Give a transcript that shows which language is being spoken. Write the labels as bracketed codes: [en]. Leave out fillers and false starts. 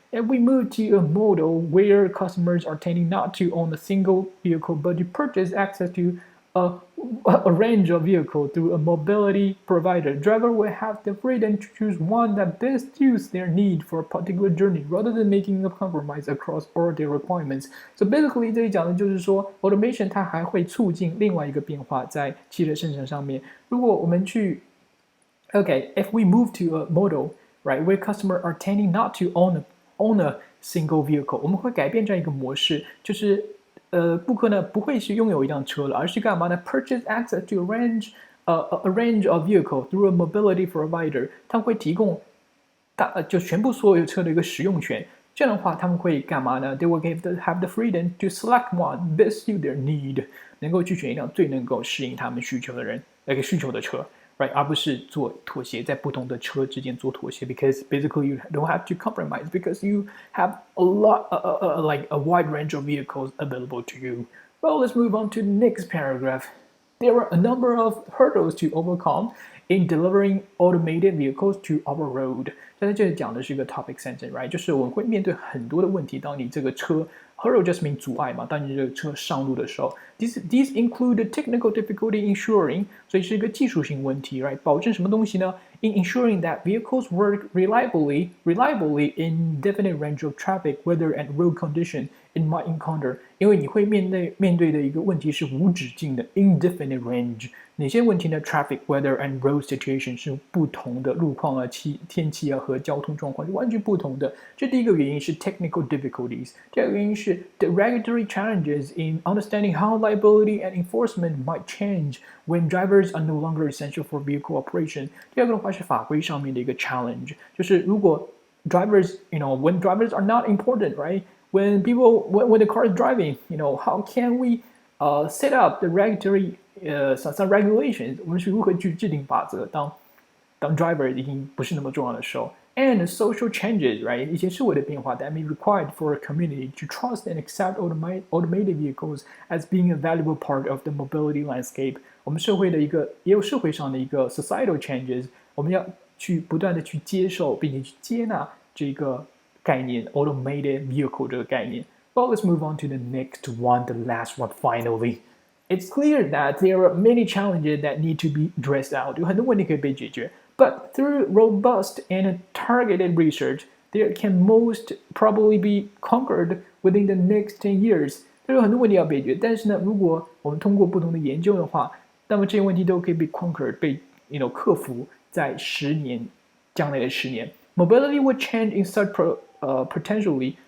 [en] If we move to a model where customers are tending not to own a single vehicle but to purchase access to a range of vehicles through a mobility provider, driver will have the freedom to choose one that best suits their need for a particular journey, rather than making a compromise across all their requirements. So basically， [zh] 这里讲的就是说 ，automation 它还会促进另外一个变化在汽车生产上面。如果我们去 [en] Okay, if we move to a model, right, where customers are tending not to own a single vehicle， [zh] 我们会改变这样一个模式，就是顾客呢不会是拥有一辆车了，而是干嘛呢 [en] ？Purchase access to a range of vehicle through a mobility provider， [zh] 它会提供就全部所有车的一个使用权。这样的话，他们会干嘛呢 [en] ？They will have the freedom to select one best suit their need， [zh] 能够去选一辆最能够适应他们需求的车。 [en] Right， [zh] 而不是做妥协，在不同的车之间做妥协 [en] ，because basically you don't have to compromise because you have like a wide range of vehicles available to you. Well, let's move on to the next paragraph. There are a number of hurdles to overcome in delivering automated vehicles to our road. [zh] 在这里讲的是一个 topic sentence, right？ 就是我们会面对很多的问题，当你这个车 [en] hurdle just mean [zh] 阻碍嘛，当你这个车上路的时候 ， [en] these include technical difficulty in ensuring， [zh] 所以是一个技术性问题 ，right？保证什么东西呢 [en] ？In ensuring that vehicles work reliably in definite range of traffic, weather and road condition it might encounter， [zh] 因为你会面对的一个问题是无止境的 [en] indefinite range。 [zh] 哪些问题呢 ？ [en] Traffic, weather and road situation [zh] 是不同的路况啊、天气啊和交通状况是完全不同的。这第一个原因是 [en] technical difficulties， [zh] 第二个原因是 [en] the regulatory challenges in understanding how liability and enforcement might change when drivers are no longer essential for vehicle operation。 [zh] 第二个的话是法规上面的一个 challenge， 就是如果 drivers, [en] when drivers are not important, right? When the car is driving, how can we set up the regulatory some regulations？ [zh] 我们是如何去制定法则？当 driver 已经不是那么重要的时候 ， [en] and social changes, right？ [zh] 一些社会的变化 [en] that may be required for a community to trust and accept automated vehicles as being a valuable part of the mobility landscape。 [zh] 我们社会的也有社会上的一个 societal changes， 我们要去不断的去接受并且去接纳这个概念 automated vehicle 这个概念。 [en] Well, let's move on to the next one, the last one, finally. It's clear that there are many challenges that need to be addressed out. [zh] 有很多问题可以被解决 [en] But through robust and targeted research, there can most probably be conquered within the next 10 years. [zh] 这有很多问题要解决，但是呢，如果我们通过不同的研究的话，那么这些问题都可以被 conquered， 被克服在将来的10年。 [en] Mobility would change in such potentially